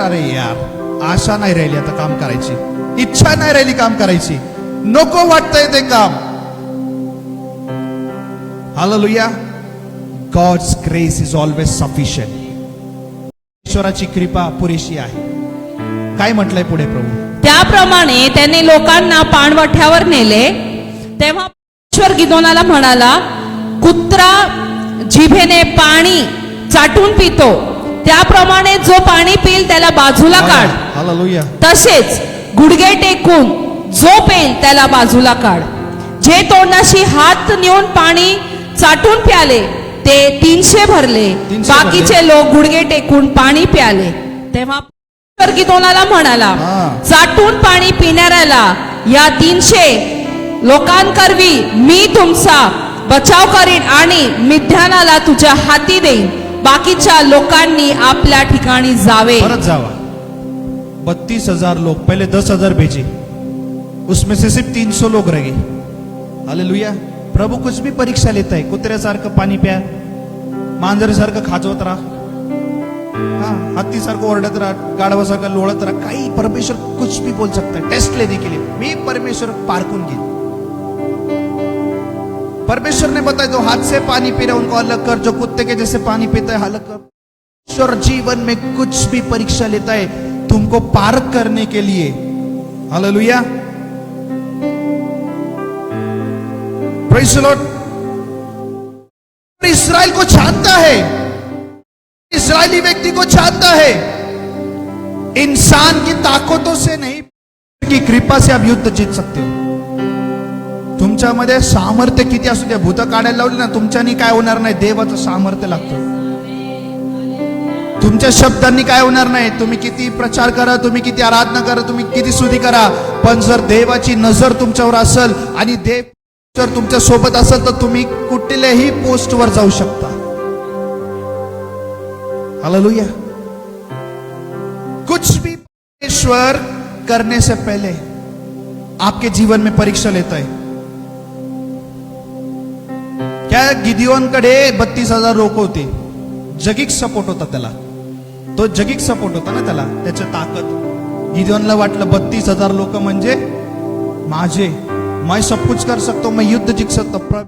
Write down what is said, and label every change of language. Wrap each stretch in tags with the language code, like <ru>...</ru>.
<mr>अरे यार आशा नाही राहिली आता काम करायची, इच्छा नाही राहिली काम करायची, नको वाटतंय ते काम. Hallelujah.</mr> <en>God's grace is always sufficient.</en> <mr>ईश्वराची कृपा पुरेशी आहे. काय म्हटलंय पुढे प्रभू? त्याप्रमाणे त्याने लोकांना पाणवठ्यावर नेले. तेव्हा ईश्वर गिदोनाला म्हणाला, कुत्रा जिभेने पाणी चाटून पितो त्याप्रमाणे जो पाणी पिईल त्याला बाजूला काढ. हालेलुया. तसेच गुडघे टेकून जो पेल त्याला बाजूला काढ. जे तोंडाशी हात नेऊन पाणी चाटून प्याले ते 300 भरले. 300 बाकीचे लोक गुडघे टेकून पाणी प्याले. तेव्हा ईश्वर गिदोनाला म्हणाला, हा. चाटून पाणी पिणाऱ्याला या 300 लोकांकरवी मी तुमचा बचाव करीन आणि मिद्यानाला तुझ्या हाती देईन. बाकीच्या लोकांनी आपल्या ठिकाणी जावे. परत जावा.</mr> <hi>32,000 लोग, पहले 10,000 भेजे, उसमें से सिर्फ 300 लोग रह गए. हालेलुया. प्रभु कुछ भी परीक्षा लेता है.</hi> <mr>कुत्र्यासारखं पाणी प्या, मांजरीसारखं खाजवत राहा, हत्तीसारखं ओरडत राहा, गाढवासारखं लोळत राहा.</mr> <hi>काही परमेश्वर कुछ भी बोल सकता है टेस्ट लेने के लिए.</hi> <mr>मी परमेश्वर पारखून घेईन.</mr> <hi>परमेश्वर ने बताया जो हाथ से पानी पी रहे उनको अलग कर, जो कुत्ते के जैसे पानी पीता है अलग कर. परमेश्वर जीवन में कुछ भी परीक्षा लेता है तुमको पार करने के लिए. हालेलुया.</hi> <en>Praise the Lord.</en> <hi>इस्राएल को जानता है, इस्राएली व्यक्ति को जानता है. इंसान की ताकतों से नहीं, की कृपा से आप युद्ध जीत सकते हो.</hi> <mr>तुमच्यामध्ये सामर्थ्य किती असू द्या, भूत काढायला लावली ना तुमच्यानी काय होणार नाही. देवाचं सामर्थ्य लागतं. तुमच्या शब्दांनी काय होणार नाही. तुम्ही किती प्रचार करा, तुम्ही किती आराधना करा, तुम्ही किती स्तुती करा, पण जर देवाची नजर तुमच्यावर असेल आणि देव जर तुमच्या सोबत असेल तर तुम्ही कुठल्याही पोस्टवर जाऊ शकता. हालेलुया.</mr> <hi>कुछ भी परमेश्वर करने से पहले आपके जीवन में परीक्षा लेता है.</hi> <mr>क्या गिदियोनकडे 32,000 लोक होते. जगिक सपोर्ट होता त्याला. तो जगिक सपोर्ट होता ना त्याला, त्याची ताकद. गिदियोनला वाटलं 32,000 लोक म्हणजे माझे,</mr> <hi>मैं सब कुछ कर सकतो, मैं युद्ध जिंक सकतो.</hi>